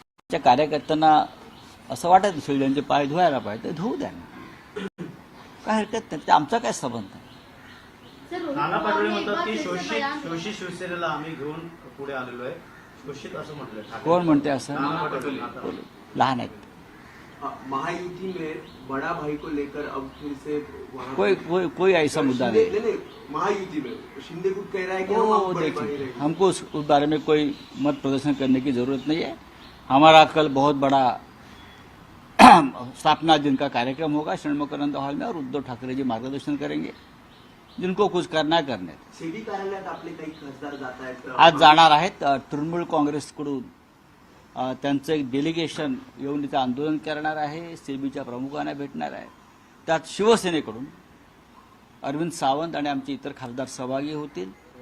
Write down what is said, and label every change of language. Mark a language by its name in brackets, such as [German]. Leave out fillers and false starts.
[Marathi] त्या कार्यकर्त्यांना असं वाटत असेल त्यांचे पाय धुवायला पाहिजे, धुवू द्या ना, काय हरकत नाही. ते आमचा काय संबंध आहे? नाना पटोले म्हणतात की शोषित शिवसेनेला आम्ही घेऊन पुढे आलेलो आहे. शोषित असं म्हटलं ठाकरे. कोण म्हणते असं? नाना पटोले. लहान आहेत. [Hindi] महायुति में बड़ा भाई को लेकर अब फिर से कोई ऐसा मुद्दा नहीं. नहीं, महायुति में शिंदे कुछ कह रहा है कि हम वो बड़े भाई देखिए, रहेंगे. हमको उस बारे में कोई मत प्रदर्शन करने की जरूरत नहीं है. हमारा कल बहुत बड़ा स्थापना दिन का कार्यक्रम होगा षण्मुखानंद हॉल में और उद्धव ठाकरे जी मार्गदर्शन करेंगे. जिनको कुछ करना है करने. [Marathi] सेबी कार्यालयात आपले काही खासदार जात आहेत. आज जाणार आहेत. तृणमूल काँग्रेसकडून त्यांचं एक डेलिगेशन येऊन इथं आंदोलन करणार आहे. सेबीच्या प्रमुखांना भेटणार आहे. त्यात शिवसेनेकडून अरविंद सावंत आणि आमचे इतर खासदार सहभागी होतील.